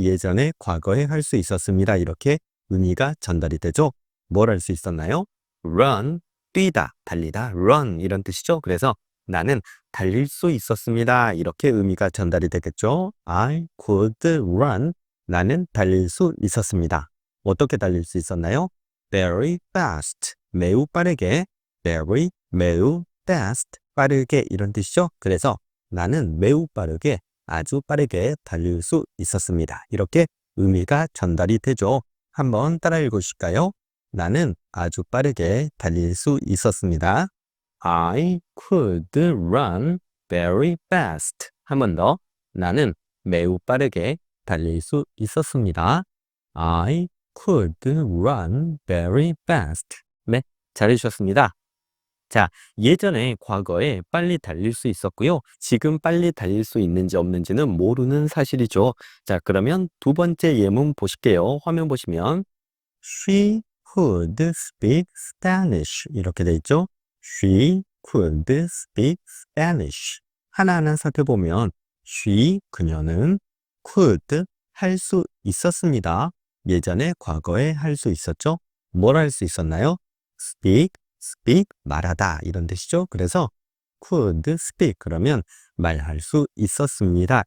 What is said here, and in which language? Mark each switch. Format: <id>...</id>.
<ko>예전에 과거에 할 수 있었습니다. 이렇게 의미가 전달이 되죠. 뭘 할 수 있었나요? run, 뛰다, 달리다, run 이런 뜻이죠. 그래서 나는 달릴 수 있었습니다. 이렇게 의미가 전달이 되겠죠.</ko> <en>I could run.</en> <ko>나는 달릴 수 있었습니다. 어떻게 달릴 수 있었나요?</ko> <en>Very fast.</en> <ko>매우 빠르게.</ko> <en>Very,</en> <ko>매우</ko> <en>fast.</en> <ko>빠르게 이런 뜻이죠. 그래서 나는 매우 빠르게, 아주 빠르게 달릴 수 있었습니다. 이렇게 의미가 전달이 되죠. 한번 따라 읽으실까요? 나는 아주 빠르게 달릴 수 있었습니다.</ko> <en>I could run very fast.</en> <ko>한 번 더. 나는 매우 빠르게 달릴 수 있었습니다.</ko> <en>I could run very fast.</en> <ko>네, 잘해주셨습니다. 자, 예전에 과거에 빨리 달릴 수 있었고요. 지금 빨리 달릴 수 있는지 없는지는 모르는 사실이죠. 자, 그러면 두 번째 예문 보실게요. 화면 보시면</ko> <en>She could speak Spanish</en> <ko>이렇게 돼 있죠.</ko> <en>She could speak Spanish.</en> <ko>하나하나 살펴보면 she, 그녀는 could, 할 수 있었습니다. 예전에 과거에 할 수 있었죠. 뭘 할 수 있었나요? speak, 말하다 이런 뜻이죠. 그래서 could speak 그러면 말할 수 있었습니다.</ko>